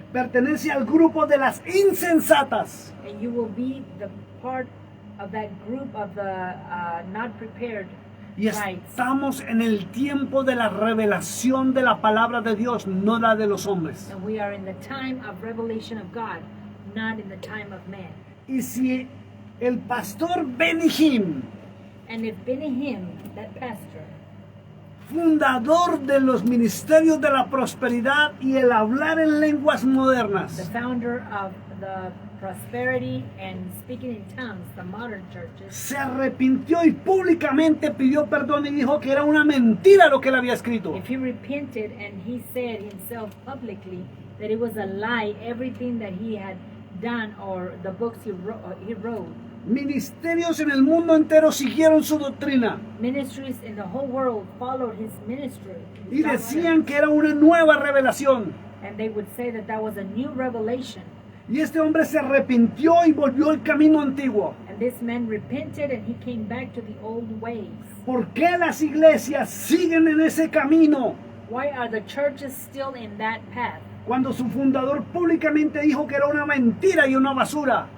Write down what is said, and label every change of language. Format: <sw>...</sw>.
<es>Pertenece al grupo de las insensatas.</es> <en>and you will be the part of that group of the not prepared</en> <es>Y</es> <en>brides.</en> <es>estamos en el tiempo de la revelación de la palabra de Dios, no la de los hombres.</es> <en>And we are in the time of revelation of God, not in the time of man.</en> <es>Y si el pastor Benny Hinn,</es> <en>And if Benny Hinn, that pastor,</en> <es>fundador de los ministerios de la prosperidad y el hablar en lenguas</es> <en>the</en> <es>modernas,</es> <en>founder of the prosperity and speaking in tongues, the modern churches,</en> <es>se arrepintió y públicamente pidió perdón y dijo que era una mentira lo que él había escrito.</es> <en>if he repented and he said himself publicly that it was a lie, everything that he had done or the books he wrote,</en> <es>Ministerios en el mundo entero siguieron su doctrina</es> <en>ministries in the whole world followed his ministry.</en> <es>y decían que era una nueva revelación.</es> <en>And they would say that that was a new revelation.</en> <es>Y este hombre se arrepintió y volvió al camino antiguo.</es> <en>And this man repented and he came back to the old ways.</en> <es>¿Por qué las iglesias siguen en ese camino</es> <en>Why are the churches still in that path?</en> <es>cuando su fundador públicamente dijo que era una mentira y una basura?</es>